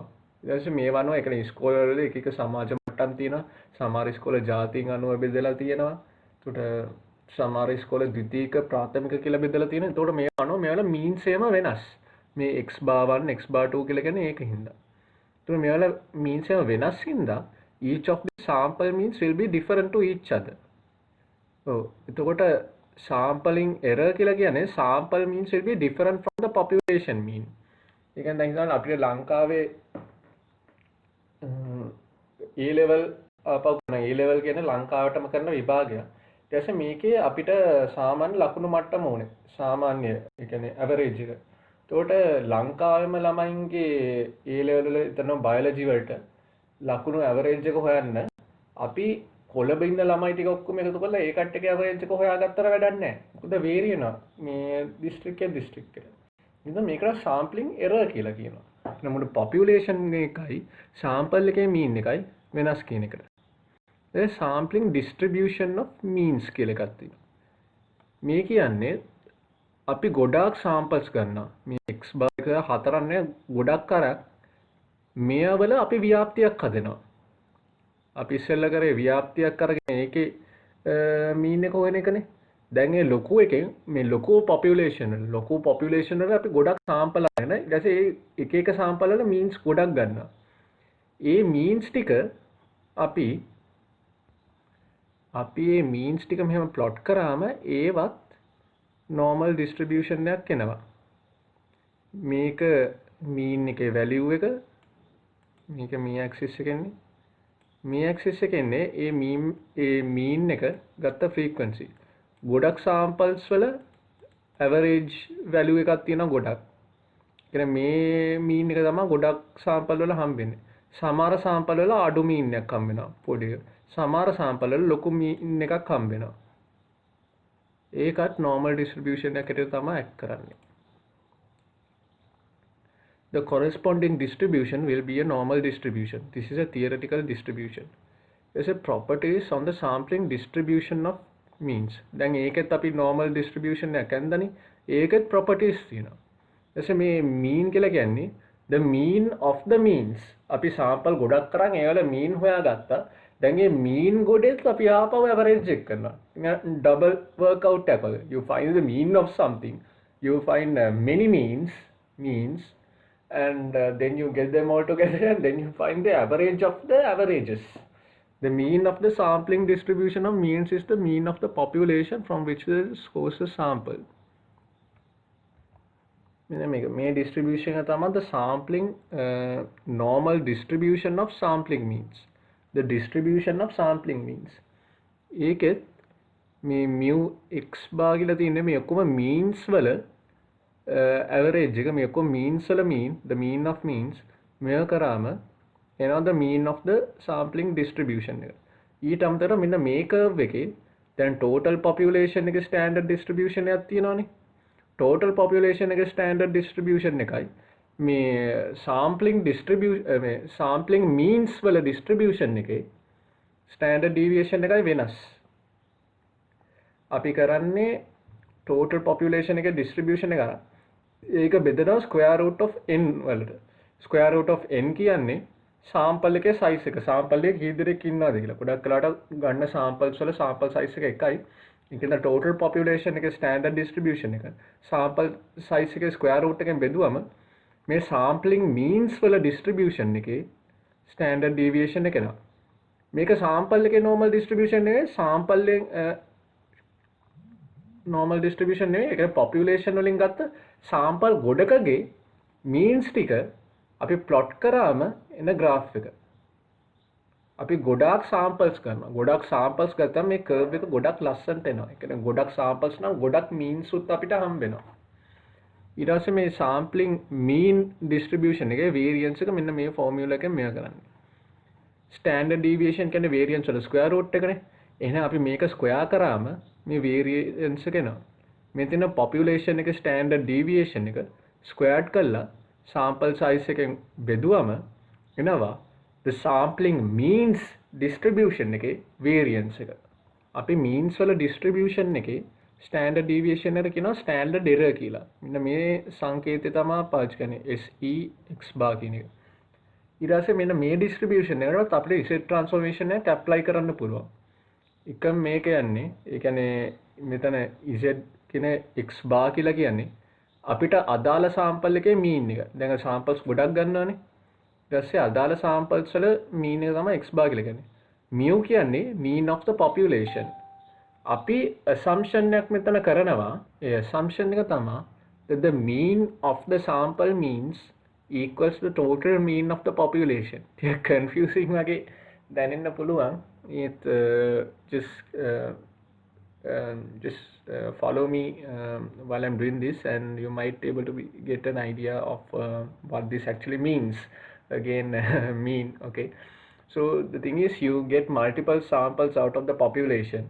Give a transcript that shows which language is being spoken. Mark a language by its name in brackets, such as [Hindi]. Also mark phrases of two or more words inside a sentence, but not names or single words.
[Sinhala] ඊට පස්සේ මේ වනවා ඒ කියන්නේ ඉස්කෝලවල එක සමාජ මට්ටම් තියෙනවා. සමහර ඉස්කෝල ජාතීන් අනුව බෙදලා තියෙනවා. ඒකට සමහර ඉස්කෝල ද්විතීයික ප්‍රාථමික කියලා බෙදලා තියෙනවා. ඒතකොට මේ අනුව මේවල means එකම වෙනස්. මේ x/1 x/2 කියලා කියන්නේ ඒකින්ද. ඒතකොට මේවල means එකම වෙනස් හින්දා [English] each of the sample means will be different to each other. [Sinhala] ඔව්. එතකොට [English] sampling error [Sinhala] කියලා කියන්නේ [English] sample means will be different from the population mean. [Sinhala] ඒ කියන්නේ දැන් හිතන්න අපිට ලංකාවේ A level අපව කරන A level කියන්නේ ලංකාවටම කරන විභාගයක්. ඊට පස්සේ මේකේ අපිට සාමාන්‍ය ලකුණු මට්ටම ඕනේ. සාමාන්‍ය ඒ කියන්නේ average එක. එතකොට ලංකාවේම ළමයින්ගේ A level වල හිතන biology වලට ලකුණු average එක හොයන්න අපි කොළඹ ඉන්න ළමයි ටික ඔක්කොම එකතු කරලා ඒ කට්ටියගේ average එක හොයාගත්තට වැඩක් නැහැ. මොකද vary වෙනවා. මේ district එකේ district එකට. ඉතින් මේකට [English] sampling error [Sinhala] කියලා කියනවා. නමුත් population එකයි sample එකේ mean එකයි වෙනස් කියන එකට. ඒ [English] sampling distribution of means [Sinhala] කියලා එකක් තියෙනවා. මේ කියන්නේ අපි ගොඩාක් samples ගන්නවා. මේ [English] x bar [Sinhala] එක හතරන්නේ ගොඩක් අරක් මෙයවල අපි ව්‍යාප්තියක් හදනවා. අපි ඉස්සෙල්ලා කරේ ව්‍යාප්තියක් අරගෙන ඒකේ mean එක හොයන එකනේ. දැන් මේ ලොකු එකෙන් මේ ලොකු population වල අපි ගොඩක් sample අරගෙන ඊට පස්සේ එක sample වල means ගොඩක් ගන්නවා. ඒ means ටික අපි මේ means ටික මෙහෙම plot කරාම ඒවත් [English] normal distribution [Sinhala] එකක් එනවා. මේක mean එකේ value එක මේක [English] mean axis [Sinhala] එකෙන්නේ. [English] mean axis [Sinhala] එකෙන්නේ ඒ mean එක ගත්ත frequency. ගොඩක් samples වල [English] average value [Sinhala] එකක් තියෙනවා ගොඩක්. කියන්නේ මේ mean එක තමයි ගොඩක් sample වල හම්බෙන්නේ. සමහර sample වල අඩු mean එකක් හම්බ වෙනවා පොඩි. සමහර sample වල ලොකු mean එකක් හම්බ වෙනවා. ඒකත් [English] normal distribution [Sinhala] එකකට තමයි add කරන්නේ. [English] The corresponding distribution will be a normal distribution. This is a theoretical distribution. There's a properties on the sampling distribution of means. [Sinhala] දැන් ඒකෙත් අපි [English] normal distribution [Sinhala] එකක් ගන්නනේ. ඒකෙත් properties තියෙනවා. ඊට මේ mean කියලා කියන්නේ [English] the mean of the means. [Sinhala] අපි sample ගොඩක් කරන් ඒවල mean හොයාගත්තා. දැන් මේ mean ගොඩෙත් අපි ආපහු average එක කරනවා. [English] double workout [Sinhala] එකක් වගේ. [English] You find the mean of something. You find many means and then you get them all together and then you find the average of the averages. The mean of the sampling distribution of means is the mean of the population from which the source is sampled. [Sinhala] මේ distribution එක තමයි [English] the sampling normal distribution of sampling means. The distribution of sampling means. [Sinhala] ඒකෙත් මේ [English] mu x bar [Sinhala] කියලා තියෙන්නේ මේ ඔක්කොම means වල average එක, මේ ඔක්කොම means වල mean, [English] the mean of means [Sinhala] මෙය කරාම එනවා [English] the mean of the sampling distribution [Sinhala] එක. ඊට අමතරව මෙන්න මේ curve එකේ දැන් [English] total population [Sinhala] එකේ [English] standard distribution [Sinhala] එකක් තියෙනවානේ. [English] total population [Sinhala] එකේ [English] standard distribution [Sinhala] එකයි මේ [English] sampling distribution [Sinhala] මේ [English] sampling means [Sinhala] වල distribution එකේ [English] standard deviation [Sinhala] එකයි වෙනස්. අපි කරන්නේ [English] total population [Sinhala] එකේ distribution එක ඒක බෙදනවා [English] square root of n [Sinhala] වලට. [English] square root of n [Sinhala] කියන්නේ sample එකේ size එක. sample එකේ කී දෙනෙක් ඉන්නවද කියලා. ගොඩක් වෙලාවට ගන්න samples වල [English] sample size [Sinhala] එක එකයි. ඒකෙන්ද [English] total population [Sinhala] එකේ [English] standard distribution [Sinhala] එක [English] sample size [Sinhala] එකේ [English] square root [Sinhala] එකෙන් බෙදුවම මේ [English] sampling means [Sinhala] වල distribution එකේ [English] standard deviation [Sinhala] එක එනවා. මේක sample එකේ [English] normal distribution [Sinhala] නෙවෙයි, sample එකෙන් [English] normal distribution [Sinhala] නෙවෙයි. ඒක population වලින් ගත්ත sample ගොඩකගේ means ටික අපි plot කරාම එන graph එක. අපි ගොඩාක් samples කරනවා. ගොඩාක් samples ගත්තාම මේ curve එක ගොඩක් ලස්සනට එනවා. ඒ කියන්නේ ගොඩක් samples නම් ගොඩක් means උත් අපිට හම්බ වෙනවා. ඊට පස්සේ මේ [English] sampling mean distribution [Sinhala] එකේ variance එක මෙන්න මේ formula එකෙන් මෙයා කරන්නේ. [English] standard deviation [Sinhala] කියන්නේ variance වල square root එකනේ. එහෙනම් අපි මේක square කරාම මේ variance එක එනවා. මෙතන population එකේ [English] standard deviation [Sinhala] එක squared කරලා [English] sample size [Sinhala] එකෙන් බෙදුවම එනවා [English] the sampling means distribution [Sinhala] එකේ variance එක. අපි means වල distribution එකේ [English] standard deviation [Sinhala] එකට කියනවා [English] standard error [Sinhala] කියලා. මෙන්න මේ සංකේතය තමයි පාවිච්චි කරන්නේ [English] SE x bar [Sinhala] කියන එක. ඊට පස්සේ මෙන්න මේ distribution එකකට අපිට [English] Z transformation [Sinhala] එක apply කරන්න පුළුවන්. එකම මේක යන්නේ ඒ කියන්නේ මෙතන Z කියන [English] x bar [Sinhala] කියලා කියන්නේ අපිට අදාළ sample එකේ mean එක. දැන් samples ගොඩක් ගන්නවානේ. ඊට පස්සේ අදාළ samples වල mean එක තමයි [English] x bar [Sinhala] කියලා කියන්නේ. mu කියන්නේ [English] mean of the population. [Sinhala] අපි assumption එකක් මෙතන කරනවා. ඒ assumption එක තමයි [English] that the mean of the sample means equals the total mean of the population. ටික confusing වගේ දැනෙන්න පුළුවන්. It just follow me while I'm doing this and you might be able to get an idea of what this actually means. Again, mean, okay. So the thing is you get multiple samples out of the population.